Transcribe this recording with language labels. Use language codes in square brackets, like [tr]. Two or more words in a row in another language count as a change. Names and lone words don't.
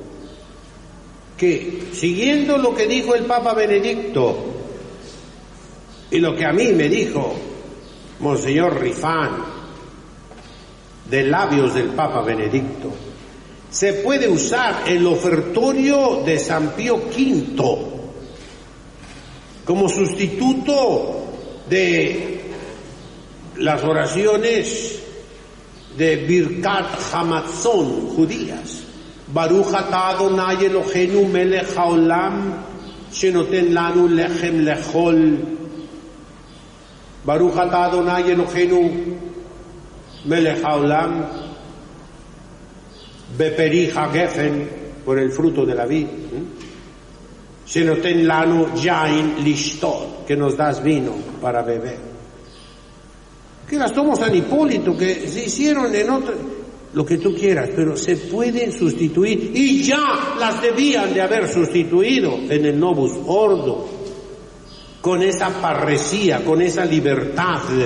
[es] Que siguiendo lo que dijo el Papa Benedicto y lo que a mí me dijo Monseñor Rifán de labios del Papa Benedicto, se puede usar el ofertorio de San Pío V como sustituto de las oraciones de [he] ברכת המזון [es] judías. [he] ברוך אתה אדוני אלוהינו מלך העולם שנותן לנו לחם לכל. ברוך אתה אדוני אלוהינו מלך העולם בפרי הגפן, [es] por el fruto de la vid. [he] שנותן לנו יין לשתות, [es] que nos das vino para beber. Que las tomó San Hipólito, que se hicieron en otro... Lo que tú quieras, pero se pueden sustituir, y ya las debían de haber sustituido en el Novus Ordo, con esa parresía, con esa libertad.